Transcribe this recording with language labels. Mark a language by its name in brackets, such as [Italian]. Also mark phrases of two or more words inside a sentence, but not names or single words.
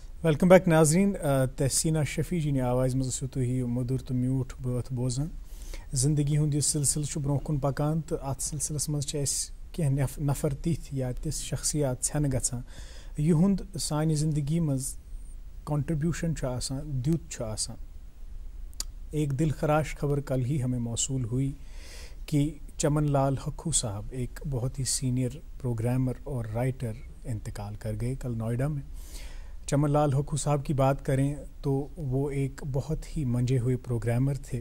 [English] welcome back [Kashmiri] नाजरीन। तहसीना शफी जी ने आवाज़ मज़ तुह मधुर तो म्यूठ बत बोजान ज़िंदगी हुंद सिलसिल ब्रोह कुन पकान तो अत सिलसिलस मज़ कह नफर तिथ या तिस शख्सियात छन गछान युहुंद सानी ज़िंदगी मज़ कंट्रीब्यूशन द्युत आसान। [Hindi] एक दिल खराश खबर कल ही हमें मौसूल हुई कि चमन लाल हक्कू साहब एक बहुत ही [English] senior programmer [Hindi] और राइटर इंतकाल कर गए कल नोएडा में। चमन लाल हक्कू साहब की बात करें तो वो एक बहुत ही मंजे हुए प्रोग्रामर थे।